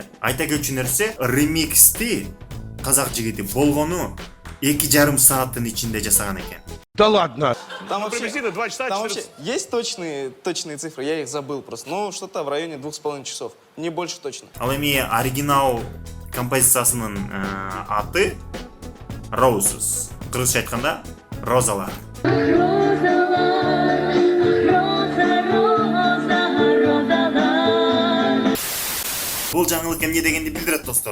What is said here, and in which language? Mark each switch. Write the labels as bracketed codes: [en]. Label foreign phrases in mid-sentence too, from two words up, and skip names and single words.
[ky] Айта кетчү нерсе, ремиксти казак жигити болгону 2,5 сааттын ичинде жасаган экен. [ru] Да ладно. Там вообще есть точные цифры, я их забыл просто. Ну, что-то в районе 2,5 часов. Не больше точно. [ky] Ал эми оригинал композициясынын аты Roses. Кыргызча айтканда розалар. Бул жаңылык эмне дегенди билдирет, достор.